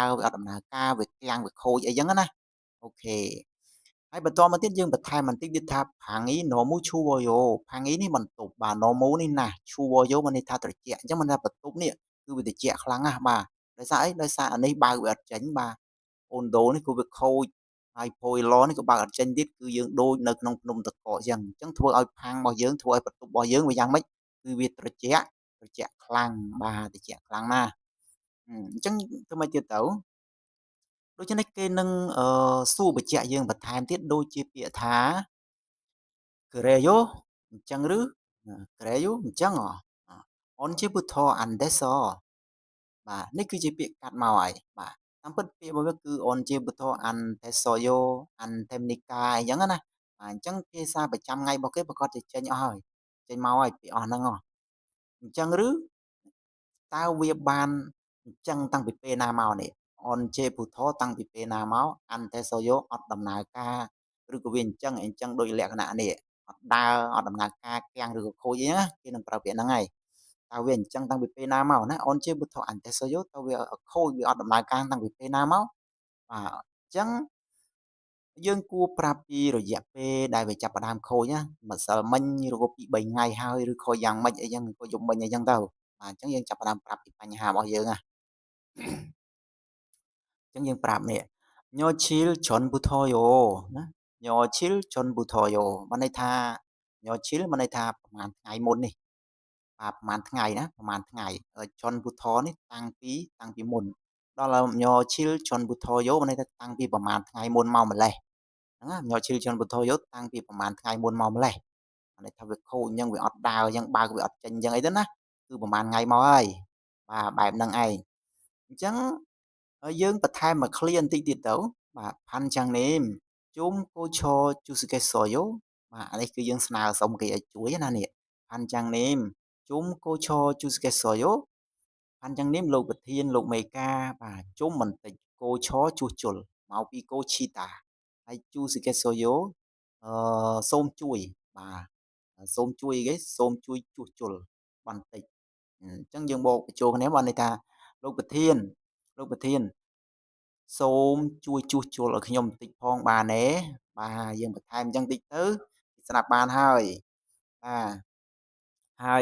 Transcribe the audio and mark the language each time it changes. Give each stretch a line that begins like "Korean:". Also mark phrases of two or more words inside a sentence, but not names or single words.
Khmer: រវាអត់ដំណើរការវាគាំងវាខូចអីចឹងណាអូខេហើយបន្តមកទៀតយើងបន្ថែមបន្តិចទៀតថា
Korean: "방이 너무 추워요"
Khmer: Phangi នេះបន្ទប់បាទ nomu នេះណាស់ chuwoyo មានន័យថាត្រជាក់អញ្ចឹងមានន័យថាបន្ទប់នេះគឺវាត្រជាក់ខ្លាំងណាស់បាទដោយសារអីដោយសារអានេះបើកវាអត់ចេញបាទអូនដូនេះគឺវាខូចហើយ boiler នេះក៏បើកអត់ចេញទៀតគឺយើងដូចនៅក្នុងភ្នំទឹកកកអញ្ចឹងធ្វើឲ្យផាំងរបស់យើងធ្វើឲ្យបន្ទប់របស់យើងវាយ៉ាងម៉េចគឺវាត្រជាក់ ត្រជាក់ខ្លាំងបាទត្រជាក់ខ្លាំងណាស់អញ្ចឹងធ្វើម៉េចទៀតទៅដូច្នេះគេនឹងសួរបញ្ជាក់យើងបន្ថែមទៀតដូចជាពាក្យថា
Korean: "그래요?"
Khmer: អញ្ចឹងឬ
Korean: "그래요?"
Khmer: អញ្ចឹងហ៎
Korean: "언제부터 안 돼서"
Khmer: បាទនេះគឺជាពាក្យកាត់មកហើយបាទតាមពិតពាក្យមួយវាគឺ
Korean: "언제부터 안 됐어요?" "안 됩니까?"
Khmer: អញ្ចឹងណាបាទអញ្ចឹងភាសាប្រចាំថ្ងៃរបស់គេប្រកាសជាចេញអស់ហើយចេញមកហើយពាក្យអស់ហ្នឹងហ៎អញ្ចឹងឬតើវាបានអញ្ចឹងតាំង ពីពេលណាមកនេះ "언제부터" តាំងពីពេលណាមក
Korean: "안 돼서요"
Khmer: អត់ដំណើរការឬក៏វាអញ្ចឹងដូចលក្ខណៈនេះអត់ដើរអត់ដំណើរការគាំងឬក៏ខូចអីណាគេនឹងប្រើពាក្យហ្នឹងហើយតើវាអញ្ចឹងតាំងពីពេលណាមកណា
Korean: "언제부터 안 됐어요"
Khmer: តើវាខូចវាអត់ដំណើរការតាំងពីពេលណាមកបាទអញ្ចឹងយើងគួរប្រាប់ពីរយៈពេលដែលវាចាប់ផ្ដើមខូចណាម្សិលមិញឬក៏2-3ថ្ងៃហើយឬខូចយ៉ាងម៉េចអីចឹងក៏យប់មិញអីចឹងទៅបាទអញ្ចឹងយើងចាប់ផ្ដើមប្រាប់ពីបញ្ហារបស់យើងណា អញ្ចឹងយើងប្រាប់នេះ
Korean: "며칠 전부터요"
Khmer: ណា
Korean: "며칠 전부터요"
Khmer: បានន័យថា "며칠" បានន័យថាប្រហែលថ្ងៃមុននេះបាទប្រហែលថ្ងៃណា ប្រហែលថ្ងៃ"전부터" នេះតាំងពីមុនដល់
Korean: "며칠 전부터요"
Khmer: បានន័យថាតាំងពីប្រហែលថ្ងៃមុនមកម្លេះហ្នឹងណា
Korean: "며칠 전부터요"
Khmer: តាំងពីប្រហែលថ្ងៃមុនមកម្លេះបានន័យថាវាខូចអញ្ចឹងវាអត់ដើរអញ្ចឹងបើកវាអត់ចេញអញ្ចឹងអីទៅណាគឺប្រហែលថ្ងៃមកហើយបាទបែបហ្នឹងឯងអញ្ចឹងយើងបន្ថែមមួយឃ្លាបន្តិចទៀតទៅបាទ
Korean: "반장님 좀 고쳐 주시겠어요?"
Khmer: បាទអានេះគឺយើងស្នើសុំគេឲ្យជួយណានេះ
Korean: "반장님 좀 고쳐 주시겠어요?"
Khmer: "반장님" លោកប្រធានលោកមេការបាទជុំបន្តិច "고쳐" ជួសជុលមកពី "고치다" ហើយ "주시겠어요" សូមជួយបាទសូមជួយគេសូមជួយជួសជុលបន្តិចអញ្ចឹងយើងបូកបញ្ចូលគ្នាបានន័យថាលោកប្រធានសូមជួយជួសជុលឲ្យខ្ញុំបន្តិចផងបានទេបាទយើងបន្ថែមអញ្ចឹងតិចទៅស្ដាប់បានហើយបាទហើយ